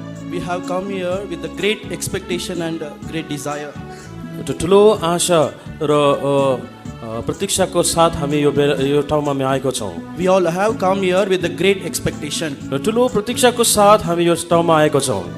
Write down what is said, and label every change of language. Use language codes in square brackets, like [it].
[en] we have come here with a great expectation and a great desire. [ne] एउटा ठुलो आशा र प्रतीक्षाको साथ हामी यो ठाउँमा हामी आएको छौँ। [en] We all have come here with a great expectation. [ne] र ठुलो प्रतीक्षाको साथ हामी यो ठाउँमा आएको छौँ।